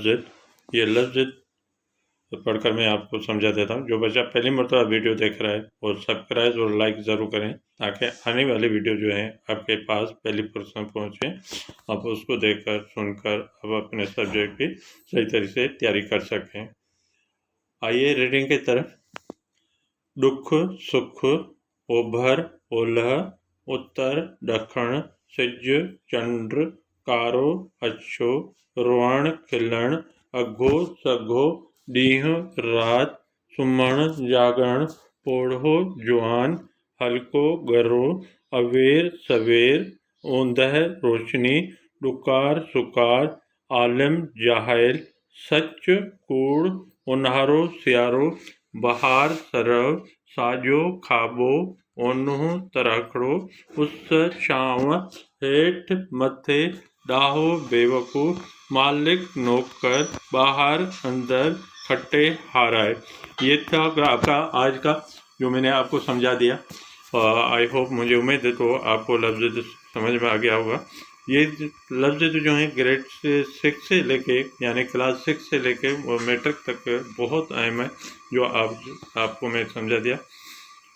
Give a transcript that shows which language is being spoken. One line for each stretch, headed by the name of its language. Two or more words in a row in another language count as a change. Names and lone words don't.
Urdu: یہ لفظ پڑھ کر میں آپ کو سمجھا دیتا ہوں۔ جو بچہ پہلی مرتبہ ویڈیو دیکھ رہا ہے وہ سبسکرائب اور لائک ضرور کریں تاکہ آنے والی ویڈیو جو ہیں آپ کے پاس پہلی پرسن پہنچیں، آپ اس کو دیکھ کر سن کر آپ اپنے سبجیکٹ کی صحیح طریقے سے تیاری کر سکیں۔ آئیے ریڈنگ کی طرف۔
Sindhi: دکھ سکھ اوبھر اولہ اتر دکھن سج چندر کارو اچھو روہن کھلن اگھو سگھو ڈینہں رات سمہن جاگرن پوڑھو جوان ہلکو گرو اویر سویر اوندہ روشنی ڈکار سکار عالم جاہل سچ کوڑ اونہارو سیارو بہار سرو ساجو کھابو اونہو ترکڑو اس چھانو ہیٹھ متھے ڈاہو بے وقوف مالک نوکر باہر اندر کھٹے ہارائے۔
Urdu: یہ تھا آپ کا آج کا جو میں نے آپ کو سمجھا دیا۔
English: I hope,
Urdu: مجھے امید ہے تو آپ کو لفظ سمجھ میں آ گیا ہوگا۔ یہ لفظ جو ہیں گریڈ 6 سے لے کے یعنی کلاس 6 سے لے کے وہ میٹرک تک بہت اہم ہے، جو آپ کو میں سمجھا دیا۔